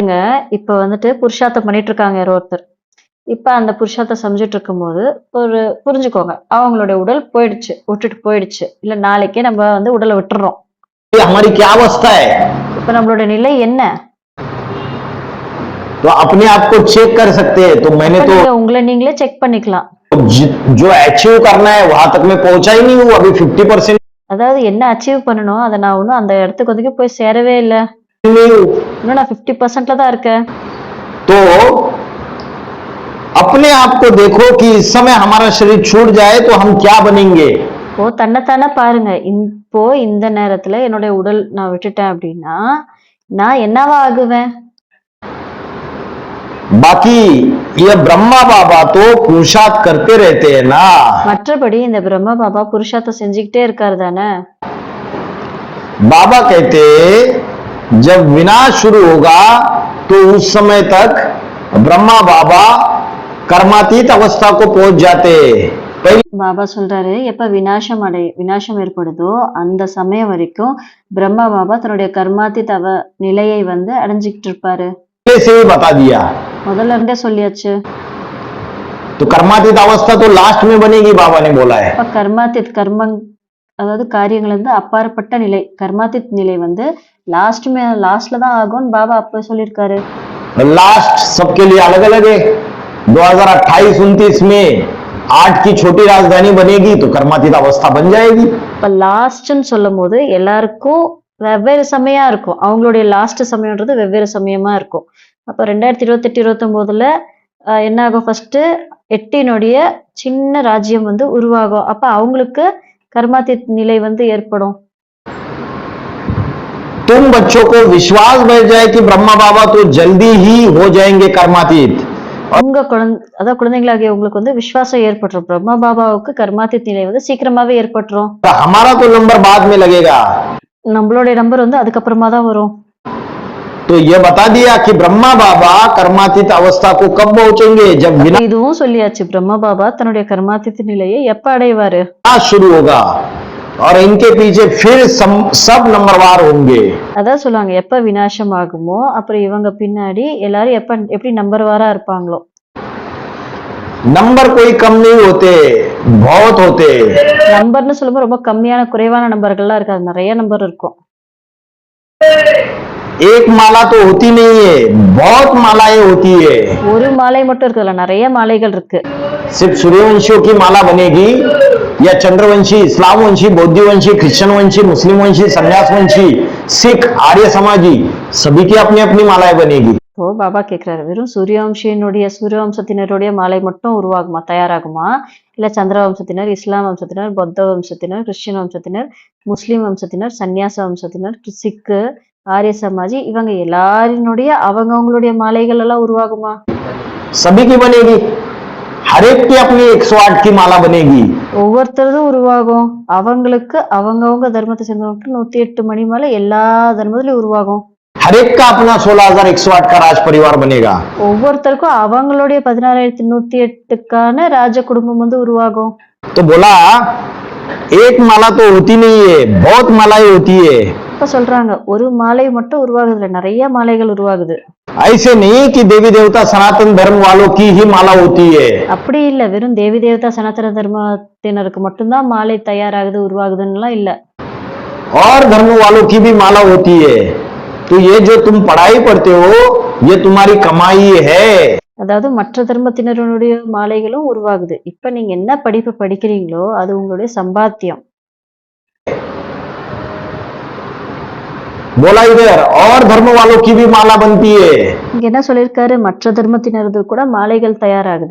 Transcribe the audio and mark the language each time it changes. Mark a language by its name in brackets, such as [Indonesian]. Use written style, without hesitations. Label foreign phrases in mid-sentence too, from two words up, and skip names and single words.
[Tamil] பாருங்க, இப்ப வந்துட்டு புருஷார்த்தம் பண்ணிட்டு இருக்காங்க யாரோ ஒருத்தர். இப்ப அந்த புருஷார்த்த செஞ்சுட்டு இருக்கும்போது ஒரு புரிஞ்சுக்கோங்க, அவங்களுடைய உடல் போயிடுச்சு, விட்டுட்டு போயிடுச்சு, இல்ல நாளைக்கே நம்ம வந்து உடலை விட்டுறோம். [Hindi] हमारी क्या अवस्था है, [Tamil] இப்ப நம்மளோட நிலை என்ன? [Hindi] तो अपने आप को चेक कर सकते हैं। तो मैंने [Tamil] இப்ப [Hindi] तो [Tamil] நீங்க உங்களை நீங்களே செக் பண்ணிக்கலாம். [Hindi] जो अचीव करना है वहां तक मैं पहुंचा ही नहीं हूँ, अभी 50% [Tamil] அதாவது என்ன அச்சீவ் பண்ணணும் அதை நான் ஒன்றும் அந்த இடத்துக்கு வந்து போய் சேரவே இல்லை, [Hindi] नहीं हूँ। [Tamil] இன்னும் நான் 50%ல தான் இருக்கேன். [Hindi] तो अपने आप को देखो कि इस समय हमारा शरीर छूट जाए तो हम क्या बनेंगे। [Tamil] இப்போ தன்னைத்தானே பாருங்க, இப்போ இந்த நேரத்துல என்னுடைய உடல் நான் விட்டுட்டேன் அப்படின்னா நான் என்னவா ஆகுவேன்? [Hindi] बाकी ये ब्रह्मा बाबा तो पुरुषार्थ करते रहते हैं ना। [Tamil] மற்றபடி இந்த பிரம்ம பாபா புருஷார்த்தம் செஞ்சுக்கிட்டே இருக்காரு தானே. [Hindi] बाबा कहते जब विनाश शुरू होगा तो उस समय तक ब्रह्मा बाबा कर्मातीत अवस्था को पहुंच जाते। [Tamil] பாபா சொல்றாரு, எப்ப விநாசம் ஏற்படுதோ அந்த சமயம் வரைக்கும் பிரம்மா பாபா தன்னுடைய கர்மாதி தவ நிலையை வந்து அடைஞ்சுக்கிட்டு இருப்பாரு. [Hindi] से ही बता दिया [Tamil] முதல்ல இருந்தே சொல்லியாச்சு. [Hindi] तो कर्मातीत अवस्था तो लास्ट में बनेगी, बाबा ने बोला है। [Tamil] அப்ப கர்மாத்தித் அதாவது காரியங்கள் வந்து அப்பாற்பட்ட நிலை, கர்மாத்தித் நிலை வந்து லாஸ்ட்ல தான் ஆகும்னு பாபா அப்ப சொல்லியிருக்காரு. [Hindi] लास्ट सबके लिए अलग अलग है। 2028-29 में 8 की छोटी राजधानी बनेगी तो कर्मातीत अवस्था बन जाएगी। [Tamil] இப்ப லாஸ்ட்னு சொல்லும் போது எல்லாருக்கும் வெவ்வேறு சமயம் இருக்கும். அவங்களுடைய லாஸ்ட் சமயம்ன்றது வெவ்வேறு சமயமா இருக்கும். அப்ப 2028-29ல என்ன ஆகும்? ஃபர்ஸ்ட் 8னுடைய சின்ன ராஜ்யம் வந்து உருவாகும். அப்ப அவங்களுக்கு கர்மாத்தித் நிலை வந்து ஏற்படும். [Hindi] तुम बच्चों को विश्वास बैठ जाए कि ब्रह्मा बाबा तो जल्दी ही हो जाएंगे कर्मातीत। [Tamil] உங்க குழந்தைங்களாகிய உங்களுக்கு வந்து விசுவாசம் ஏற்பட்டுரும். பிரம்மா பாபாவுக்கு கர்மாத்தித் நிலை வந்து சீக்கிரமாவே ஏற்பட்டுரும். [Hindi] हमारा तो नंबर बाद में लगेगा। [Tamil] நம்மளுடைய நம்பர் வந்து அதுக்கப்புறமா தான் வரும். [Hindi] तो ये बता दिया कि ब्रह्मा बाबा कर्मातीत अवस्था को कब पहुंचेंगे? जब विनाश [Tamil] இதுவும் சொல்லியாச்சு. பிரம்மா பாபா தன்னுடைய கர்மாத்தித் நிலையை எப்ப அடைவாரு? [Hindi] शुरू होगा और इनके पीछे फिर सब नंबरवार होंगे। [Tamil] அதான் சொல்லுவாங்க, எப்ப விநாசம் ஆகுமோ அப்புறம் இவங்க பின்னாடி எல்லாரும் எப்படி நம்பர் வாரா இருப்பாங்களோ. [Hindi] नंबर कोई कम नहीं होते, बहुत होते। [Tamil] நம்பர்னு சொல்லும்போது ரொம்ப கம்மியான குறைவான நம்பர்கள்லாம் இருக்காது, நிறைய நம்பர் இருக்கும். [Hindi] एक माला तो होती नहीं है, बहुत मालाएं होती है। [Tamil] ஒரு மாலை மட்டும் இருக்குதுல, நிறைய மாலைகள் இருக்கு. [Hindi] सिर्फ सूर्यवंशियों की माला बनेगी या चंद्रवंशी, इस्लाम वंशी, बौद्ध वंशी, क्रिश्चियन वंशी, मुस्लिम वंशी, संन्यास वंशी, सिख, आर्य समाजी, सभी की अपनी अपनी मालाएं बनेगी। [Tamil] இப்போ பாபா கேக்குறாரு, வெறும் சூரியவம்சத்தினருடைய மாலை மட்டும் உருவாகுமா, தயாராகுமா? இல்ல சந்திர வம்சத்தினர், இஸ்லாம் வம்சத்தினர், பௌத்த வம்சத்தினர், கிறிஸ்டியன் வம்சத்தினர், முஸ்லிம் வம்சத்தினர், சன்னியாச வம்சத்தினர், சிக்கு, ஆரிய சமாஜி, இவங்க எல்லாரினுடைய அவங்களுடைய மாலைகள் எல்லாம் உருவாகுமா? [Hindi] सभी की बनेगी, हर एक की अपनी 108 की माला बनेगी। [Tamil] ஒவ்வொருத்தரும் உருவாகும். அவங்களுக்கு அவங்கவுங்க தர்மத்தை சேர்ந்தவங்களுக்கு 108 மணி மாலை எல்லா தர்மத்திலயும் உருவாகும். [Hindi] हर एक का अपना 16,108 का राज परिवार बनेगा। [Tamil] ஒவ்வொருத்தருக்கும் அவங்களுடைய 16,108க்கான ராஜ குடும்பம் வந்து உருவாகும். [Hindi] तो बोला एक माला तो होती नहीं है, बहुत मालाएं होती है। [Tamil] இப்ப சொல்றாங்க, ஒரு மாலை மட்டும் உருவாகுதுல, நிறைய மாலைகள் உருவாகுது. [Hindi] ऐसे नहीं कि देवी देवता सनातन धर्म वालों की ही माला होती है। [Tamil] அப்படி இல்ல, வெறும் தேவி தேவதா சனாதன தர்மத்தினருக்கு மட்டும்தான் மாலை தயாராகுது உருவாகுதுன்னு இல்ல, [Hindi] और धर्म वालों की भी माला होती है। तो ये जो तुम पढ़ाई पढ़ते हो ये तुम्हारी कमाई है। [Tamil] அதாவது மற்ற தர்மத்தினருடைய மாலைகளும் உருவாகுது. இப்ப நீங்க என்ன படிப்பு படிக்கிறீங்களோ அது உங்களுடைய சம்பாத்தியம். [Hindi] बोला इधर और धर्म वालों की भी माला बनती है। [Tamil] இங்க என்ன சொல்லிருக்காரு? மற்ற தர்மத்தினருக்கு கூட மாலைகள் தயாராகுது.